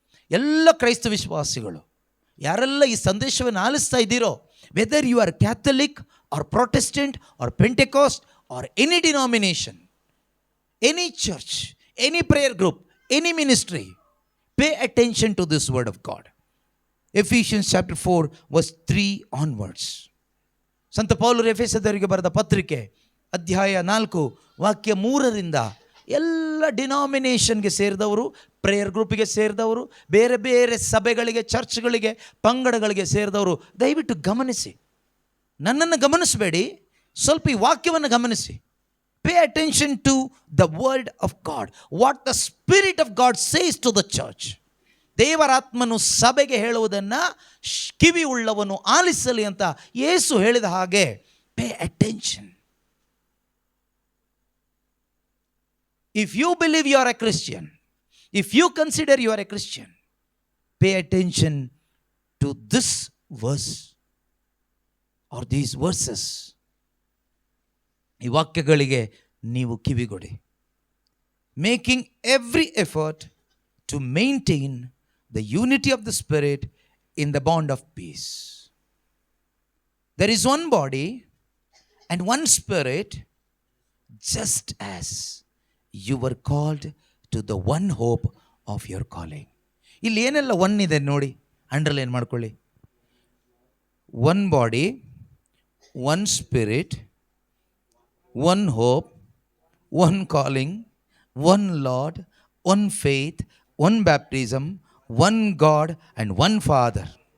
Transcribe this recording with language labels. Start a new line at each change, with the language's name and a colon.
Kannada: ಎಲ್ಲ ಕ್ರೈಸ್ತ ವಿಶ್ವಾಸಿಗಳು ಯಾರೆಲ್ಲ ಈ ಸಂದೇಶವನ್ನು ಆಲಿಸ್ತಾ ಇದ್ದೀರೋ,
English: Whether you are Catholic or Protestant or Pentecost or any denomination, any church, any prayer group, any ministry, pay attention to this word of God. Ephesians chapter 4 verse 3 onwards.
Kannada: ಸಂತ ಪೌಲರು ಎಫೆಸದವರಿಗೆ ಬರೆದ ಪತ್ರಿಕೆ ಅಧ್ಯಾಯ 4 ವಾಕ್ಯ 3ರಿಂದ ಎಲ್ಲ ಡಿನಾಮಿನೇಷನ್ಗೆ ಸೇರಿದವರು, ಪ್ರೇಯರ್ ಗ್ರೂಪಿಗೆ ಸೇರಿದವರು, ಬೇರೆ ಬೇರೆ ಸಭೆಗಳಿಗೆ, ಚರ್ಚ್ಗಳಿಗೆ, ಪಂಗಡಗಳಿಗೆ ಸೇರಿದವರು ದಯವಿಟ್ಟು ಗಮನಿಸಿ. ನನ್ನನ್ನು ಗಮನಿಸಬೇಡಿ, ಸ್ವಲ್ಪ ಈ ವಾಕ್ಯವನ್ನು ಗಮನಿಸಿ.
English: Pay attention to the word of God, what the Spirit of God says to the church.
Kannada: ದೇವರಾತ್ಮನು ಸಭೆಗೆ ಹೇಳುವುದನ್ನು ಕಿವಿ ಉಳ್ಳವನು ಆಲಿಸಲಿ ಅಂತ ಯೇಸು ಹೇಳಿದ ಹಾಗೆ
English: Pay attention. If you believe you are a Christian, if you consider you are a Christian, pay attention to this verse or these verses.
Kannada: ಈ ವಾಕ್ಯಗಳಿಗೆ ನೀವು ಕಿವಿಗೊಡಿ.
English: Making every effort to maintain the unity of the Spirit in the bond of peace. There is one body and one Spirit, just as you were called to the one hope of your calling.
Kannada: ಇಲ್ಲಿ ಏನೆಲ್ಲ one ಇದೆ ನೋಡಿ, underline ಮಾಡ್ಕೊಳ್ಳಿ.
English: One body, one Spirit, one hope, one calling, one Lord, one faith, one baptism, one God and one Father.